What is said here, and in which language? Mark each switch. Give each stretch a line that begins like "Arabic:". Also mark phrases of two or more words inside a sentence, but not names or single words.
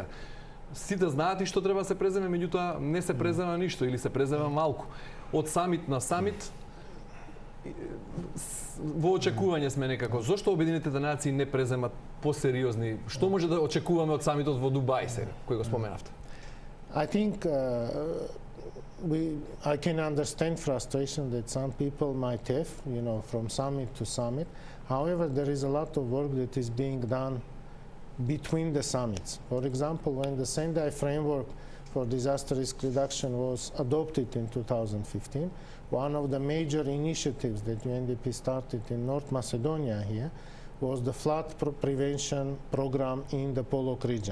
Macedonian: Сите знаат и што треба да се преземе, меѓутоа не се презема ништо или се презема малку. Од самит на самит во очекување сме некако. Зошто Обединетите нации не преземат посериозни? Што може да очекуваме од самитот во Дубај сега, кој го споменавте?
English: I think I can understand frustration that some people might have, from summit to summit. However, there is a lot of work that is being done between the summits. For example, when the Sendai framework for disaster risk reduction was adopted in 2015, one of the major initiatives that UNDP started in North Macedonia here was the flood prevention program in the Polok region.